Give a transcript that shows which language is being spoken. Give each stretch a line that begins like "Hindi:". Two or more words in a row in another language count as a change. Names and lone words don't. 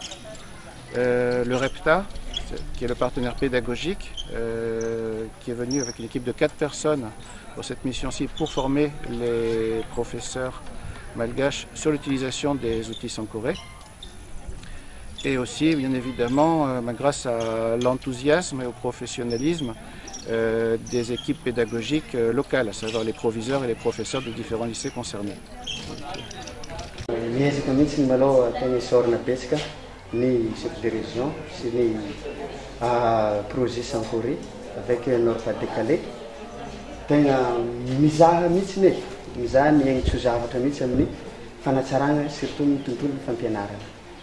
French: Le REPTA, qui est le partenaire pédagogique, qui est venu avec une équipe de 4 personnes pour cette mission-ci pour former les professeurs malgaches sur l'utilisation des outils sankoré. Et aussi, bien évidemment, grâce à l'enthousiasme et au professionnalisme des équipes pédagogiques locales, à savoir les proviseurs et les professeurs de différents lycées concernés.
Malagasy: Miezaka mihitsy malao tegna isorana betsaka ny
French: chef de région
Malagasy: sy ny
French: projet sankoré avec Nord-Pas-de-Calais.
Malagasy: Tegna mizaha mihitsy nety mizaha miaigny tso zavatra mihitsy amin'ny fanatsarana surtout ny tontolo fampianarana.